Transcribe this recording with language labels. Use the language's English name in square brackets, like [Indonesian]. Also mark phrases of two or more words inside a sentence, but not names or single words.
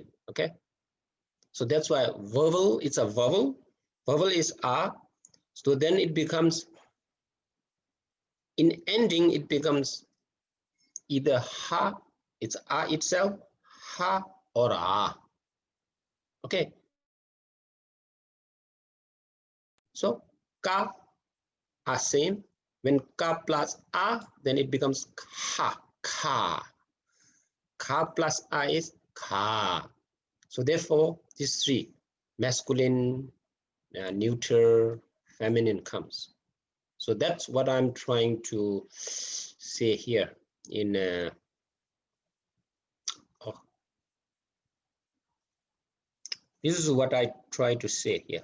[English] Okay, so that's why vowel, it's a vowel is a, so then it becomes, in ending it becomes either ha, it's a itself, ha, or a. Okay, so ka are same. When ka plus a, then it becomes ha, ka. Ka plus a is ka. So therefore, these three, masculine, neuter, feminine comes. So that's what I'm trying to say here in this is what I try to say here.